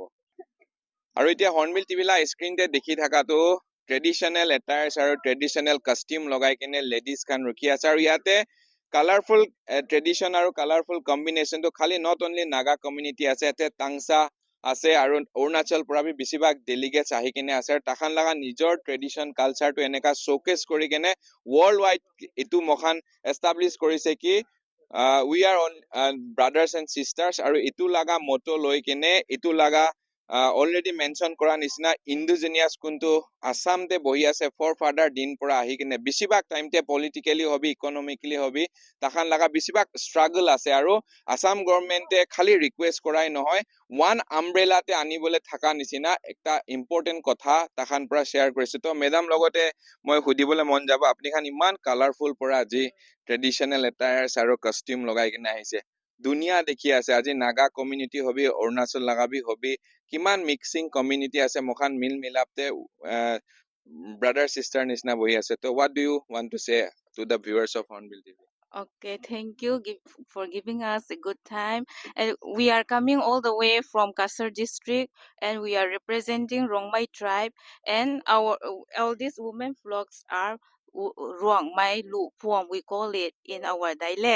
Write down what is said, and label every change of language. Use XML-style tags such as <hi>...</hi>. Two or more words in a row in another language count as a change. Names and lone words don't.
<nag>আৰু এতিয়া হৰ্ণবিল টিভিলা স্ক্ৰীনতে দেখি থাকাটো</nag> <en>traditional attires</en> <nag>আৰু</nag> <en>traditional costume</en> <nag>লগাই কেনে লেডিজ খান ৰখি আছে আৰু ইয়াতে</nag> <en>colourful tradition</en> <nag>আৰু</nag> <en>colourful combinationটো</en> <nag>খালি</nag> <en>not only Naga community</en> <nag>আছে ইয়াতে টাংচা আছে আৰু অৰুণাচল পৰা বেছিভাগ ডেলিগেটছ আহি কিনে আছে আৰু তাহান লগা নিজৰ ট্ৰেডিশ্যন কালচাৰটো এনেকা শ্ব'কেছ কৰি কেনে</nag> <en>world wide</en> <nag>এইটো মখান এষ্টাব্লিছ কৰিছে কি</nag> <en>we are on brothers and sisters</en> <nag>আৰু ইটো লাগা মটো লৈ কিনে ইটো লাগা</nag> <en>already mention</en> <nag>কৰা নিচিনা indigenous কোনটো আসামতে বহি আছে</nag> <en>for father</en> <nag>দিন পৰা আহি কিনে বেছিভাগ টাইমতে politically হবি economically হবি তাখান লাগা বেছিভাগ struggle আছে আৰু আসাম গভৰ্ণমেণ্টে খালি ৰিকুৱেষ্ট কৰাই নহয়</nag> <en>one umbrella</en> <nag>তে আনিবলৈ থাকা নিচিনা একটা important কথা তাখান পৰা শ্বেয়াৰ কৰিছে তো মেডাম লগতে মই সুধিবলৈ মন যাব আপুনি খান ইমান কালাৰফুল পৰা আজি</nag> <en>traditional attires</en> <nag>আৰু কষ্টিউম লগাই কিনে আহিছে দুনিয়া দেখি আছে আজি নাগা কমিউনিটি হবি অৰুণাচল লাগাবি হবি কিমান</nag> <en>mixing community</en> <nag>আছে মখান মিল মিলাপতে</nag> <en>brother sister</en> <nag>নিচিনা বহি আছে তো</nag> <en>what do you want to say to the viewers of Hornbill TV? Okay, thank you for giving us a good time. And we are coming all the way from Kasar district, and we are representing Rongmai tribe. And our all these women flocks are Rongmai Lu Phuong, we call it in our dialect.</en>